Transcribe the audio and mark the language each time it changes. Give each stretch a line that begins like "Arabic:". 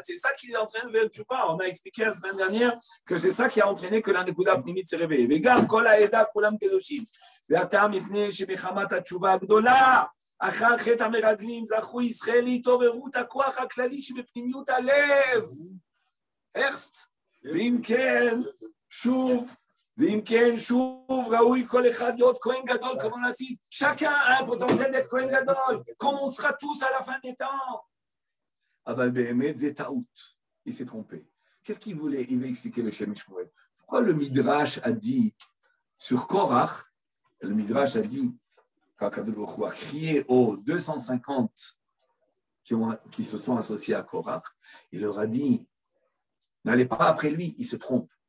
French: C'est ça qui les entraîne à faire une tchouva. On a expliqué la semaine dernière que c'est ça qui a entraîné que la nekuda pnimit s'est réveillée.
Hebrew: וגם כל העדה כולם קדושים. והטעם מפני שבחמת התשובה הגדולה, אחר חטא המרגלים, זכו ישראל להתעוררו את הכוח הכללי שבפנימיות הלב. ארסט. ואם כן, שוב, ראוי כל אחד להיות כהן גדול,
French: comme on a dit, chacun a un potentiel d'être כהן גדול, comme on sera tous à la fin des temps.
Hebrew: אבל באמת זה טעות,
French: il s'est trompé. Qu'est-ce qu'il voulait? Il veut expliquer le Shem Shmuel. Pourquoi le Midrash a dit sur Korach, le Midrash a dit, quand Kadosh Baruch Hu a crié aux 250 qui se sont associés à Korach, il leur a dit, n'allez pas après lui, il se trompe.